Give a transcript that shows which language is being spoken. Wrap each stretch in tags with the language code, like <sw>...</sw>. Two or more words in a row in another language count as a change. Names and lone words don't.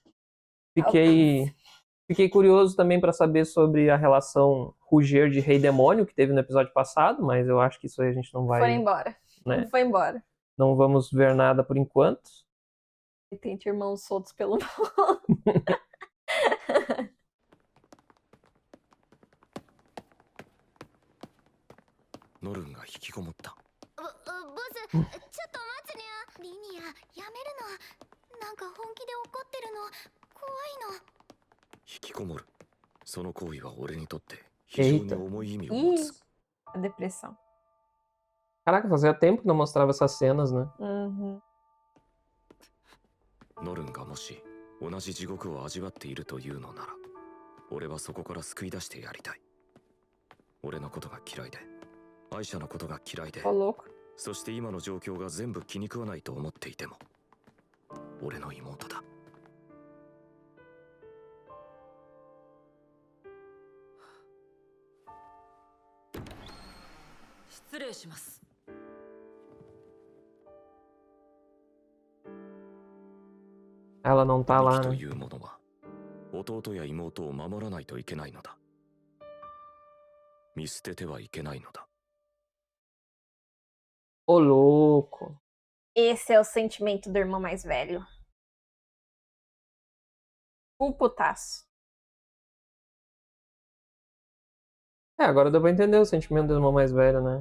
<pt>Fiquei curioso também para saber sobre a relação Ruger de Rei Demônio que teve no episódio passado, mas eu acho que isso aí a gente não vai. Foi embora. Né? Foi embora. Não vamos ver nada por enquanto. E tem irmãos soltos pelo mundo.</pt> <ja>ノルンが引きこもった。ボス、ちょっと待つにゃ。リニア、やめるの。なんか本気で怒ってるの。怖いの。引きこもる。その行為は俺にとって非常に重い意味を持つ。</ja> <pt>A depressão. Caraca, fazia tempo que não mostrava essas cenas, né?</pt> <ja>ノルンがもし同じ地獄を味わっているというのなら、俺はそこから救い出してやりたい。俺のことが嫌いで、アイシャのことが嫌いで、そして今の状況が全部気に食わないと思っていても、俺の妹だ。失礼します。</ja> <pt>Ela não tá lá,</pt> <ja>と</ja> <pt>né?</pt> <ja>いうものは弟や妹を守らないといけないのだ。見捨ててはいけないのだ。</ja> <pt>Ô louco. Esse é o sentimento do irmão mais velho. O putaço. É, agora deu pra entender o sentimento do irmão mais velho, né?</pt>